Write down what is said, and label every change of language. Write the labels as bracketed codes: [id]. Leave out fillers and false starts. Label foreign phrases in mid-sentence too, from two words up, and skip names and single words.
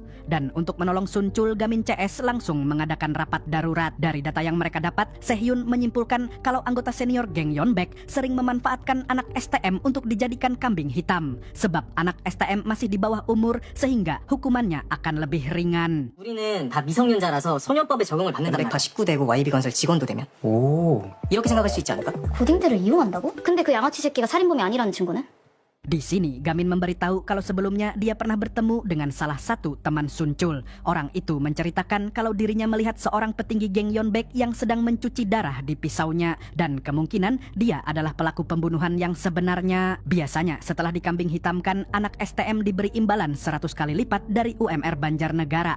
[id] Dan untuk menolong Sun Chul, Gamin CS langsung mengadakan rapat darurat. Dari data yang mereka dapat, Sehyun menyimpulkan kalau anggota senior geng Yeonbaek sering memanfaatkan anak STM untuk dijadikan kambing hitam. Sebab anak STM masih di bawah umur sehingga hukumannya akan lebih ringan. [ko] 우리는 다 미성년자라서 소년법에 적용을 받는단 말이야. 19되고 YB건설 직원도 되면. 오. 이렇게 생각할 수 있지 않을까? 고딩들을 이용한다고? 근데 그 양아치 새끼가 살인범이 아니라는 친구는? [id] Di sini, Gamin memberitahu kalau sebelumnya dia pernah bertemu dengan salah satu teman Sun Chul. Orang itu menceritakan kalau dirinya melihat seorang petinggi geng Yeonbaek yang sedang mencuci darah di pisaunya. Dan kemungkinan dia adalah pelaku pembunuhan yang sebenarnya. Biasanya setelah dikambing hitamkan, anak STM diberi imbalan 100 kali lipat dari UMR Banjarnegara.